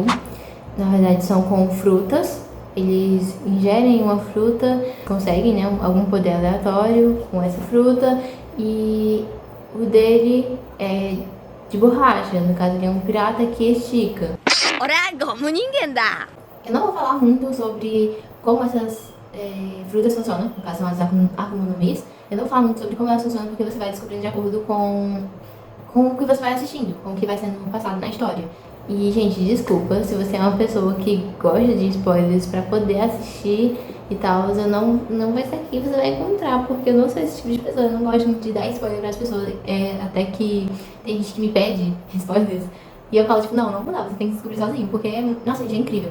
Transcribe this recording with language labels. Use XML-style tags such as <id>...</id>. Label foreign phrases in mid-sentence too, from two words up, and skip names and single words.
<pt>Na verdade são com frutas. Eles ingerem uma fruta, conseguem, né, algum poder aleatório com essa fruta, e o dele é de borracha. No caso, ele é um pirata que estica.</pt> <ja>俺はゴム人間だ。</ja> <pt>Eu não vou falar muito sobre como essas frutas funcionam, no caso são as Akuma-no-Mis. Eu não vou falar muito sobre como elas funcionam, porque você vai descobrindo de acordo com o que você vai assistindo, com o que vai sendo passado na história. E, gente, desculpa se você é uma pessoa que gosta de spoilers pra poder assistir e tal, eu não vai ser aqui que você vai encontrar, porque eu não sou esse tipo de pessoa, eu não gosto muito de dar spoiler pras pessoas, até que tem gente que me pede spoilers, e eu falo, tipo, não vou dar, você tem que descobrir sozinho, porque, nossa, gente, é incrível.</pt>